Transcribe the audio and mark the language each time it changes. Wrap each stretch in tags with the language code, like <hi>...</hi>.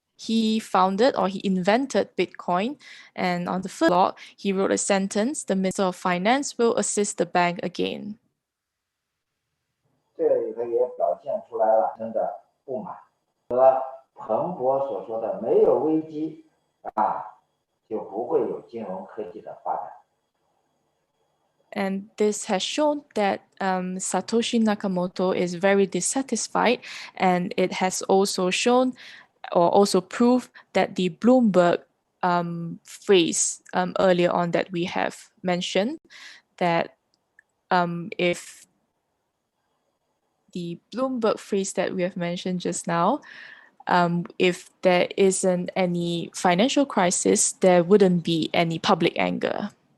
<en>He founded or he invented Bitcoin, and on the first block, he wrote a sentence: "The Minister of Finance will assist the bank again."</en> <zh>这里头也表现出来了真的不满和彭博所说的没有危机就不会有金融科技的发展。</zh> <en>And this has shown that Satoshi Nakamoto is very dissatisfied, and it has also shown or also proved that the Bloomberg phrase earlier on that we have mentioned, that if the Bloomberg phrase that we have mentioned just now, if there isn't any financial crisis, there wouldn't be any public anger.</en>